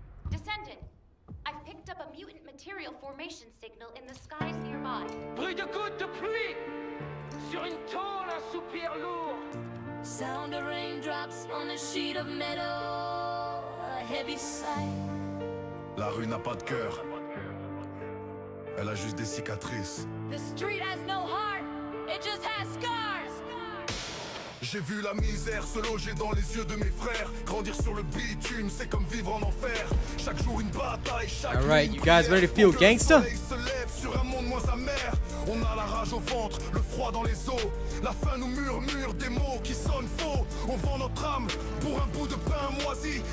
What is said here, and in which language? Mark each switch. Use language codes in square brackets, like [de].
[en] Descendant, I've picked up a mutant material formation signal in the skies nearby. [fr] Bruit de gouttes de pluie sur une tôle, un soupir lourd. [en] Sound of raindrops on a sheet of metal, a heavy sigh. [fr] La rue n'a pas de cœur. Elle a juste des cicatrices. [en] The street has no heart, it just has scars. [fr] J'ai vu la misère se loger dans les yeux de mes frères. Grandir sur le bitume, c'est comme vivre en enfer. Chaque jour une bataille, chaque [en] Alright, you guys ready to feel gangsta? [fr] se lève sur un monde moins amer. On a la rage au ventre, le froid dans les os. La faim nous murmure des mots qui sonnent faux. On vend notre âme pour un bout de pain moisi.